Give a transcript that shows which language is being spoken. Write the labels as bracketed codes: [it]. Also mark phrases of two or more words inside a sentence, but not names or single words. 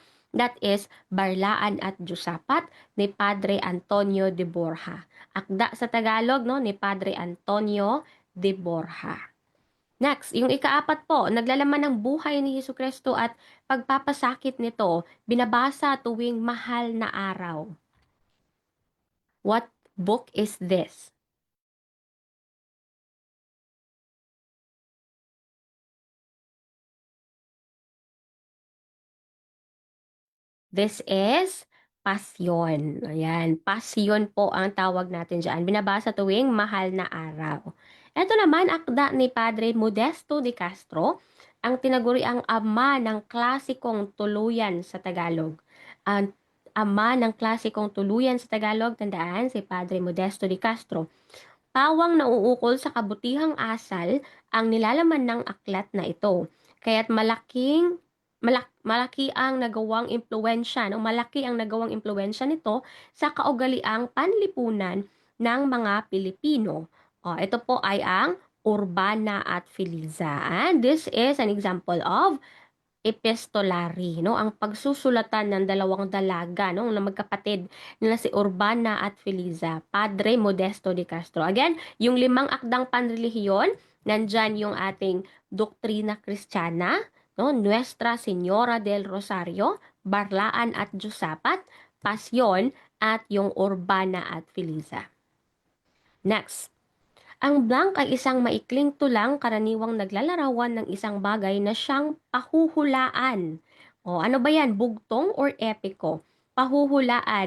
[en] That is [tl] Barlaan at Diyosapat ni Padre Antonio de Borja. Akda sa Tagalog, no, ni Padre Antonio de Borja. Next, yung ikaapat po, naglalaman ng buhay ni Jesucristo at pagpapasakit nito, binabasa tuwing mahal na araw. [en] What book is this? This is Pasyon. [tl] Ayan, Pasyon po ang tawag natin dyan. Binabasa tuwing mahal na araw. Ito naman, akda ni Padre Modesto de Castro, ang tinaguriang ama ng klasikong tuluyan sa Tagalog. Ang ama ng klasikong tuluyan sa Tagalog, tandaan, si Padre Modesto de Castro. Pawang nauukol sa kabutihang asal ang nilalaman ng aklat na ito. Kaya't malaki ang nagawang impluwensya, no? Malaki ang nagawang impluwensya nito sa kaugaliang panlipunan ng mga Pilipino. Ito po ay ang Urbana at Feliza. [en] And this is an example of epistolary, no? [tl] Ang pagsusulatan ng dalawang dalaga, no? Na magkapatid nila si Urbana at Feliza, Padre Modesto de Castro. Again, yung limang akdang panrelihiyon, nandyan yung ating Doktrina Kristiyana, no? Nuestra Señora del Rosario, Barlaan at Diyosapat, Pasyon, at yung Urbana at Feliza. Next. Ang blank ay isang maikling tulang karaniwang naglalarawan ng isang bagay na siyang pahuhulaan. Ano ba yan? Bugtong or epiko? Pahuhulaan.